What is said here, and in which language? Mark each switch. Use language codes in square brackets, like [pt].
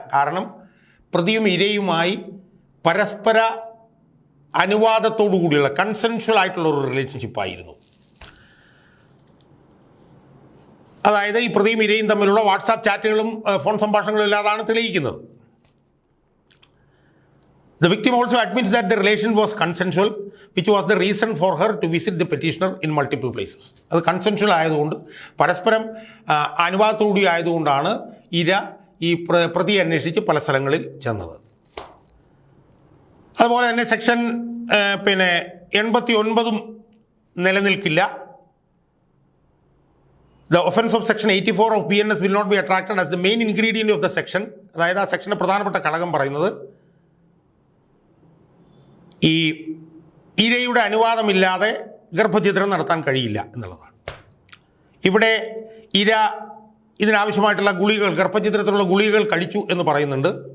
[ml] കാരണം പ്രതിയും ഇരയുമായി പരസ്പര അനുവാദത്തോടു കൂടിയുള്ള കൺസെൻഷ്വൽ ആയിട്ടുള്ള ഒരു റിലേഷൻഷിപ്പായിരുന്നു. അതായത് ഈ പ്രതിയും ഇരയും തമ്മിലുള്ള വാട്സാപ്പ് ചാറ്റുകളും ഫോൺ സംഭാഷണങ്ങളും ഇല്ലാതാണ് തെളിയിക്കുന്നത്. [en] The victim also admits that the relation was consensual, which was the reason for her to visit the petitioner in multiple places. [ml] അത് കൺസെൻഷ്വൽ ആയതുകൊണ്ട്, പരസ്പരം അനുവാദത്തോടുകൂടി ആയതുകൊണ്ടാണ് ഇര ഈ പ്രതിയെ അന്വേഷിച്ച് പല സ്ഥലങ്ങളിൽ ചെന്നത്. അതുപോലെ തന്നെ സെക്ഷൻ 89 നിലനിൽക്കില്ല. [en] The offence of section 84 of BNS will not be attracted as the main ingredient of the section. [ml] അതായത് ആ സെക്ഷൻ്റെ പ്രധാനപ്പെട്ട ഘടകം പറയുന്നത് ഈ ഇരയുടെ അനുവാദമില്ലാതെ ഗർഭഛിദ്രം നടത്താൻ കഴിയില്ല എന്നുള്ളതാണ്. ഇവിടെ ഇര ഇതിനാവശ്യമായിട്ടുള്ള ഗുളികകൾ, ഗർഭഛിദ്രത്തിലുള്ള ഗുളികകൾ കഴിച്ചു എന്ന് പറയുന്നുണ്ട്.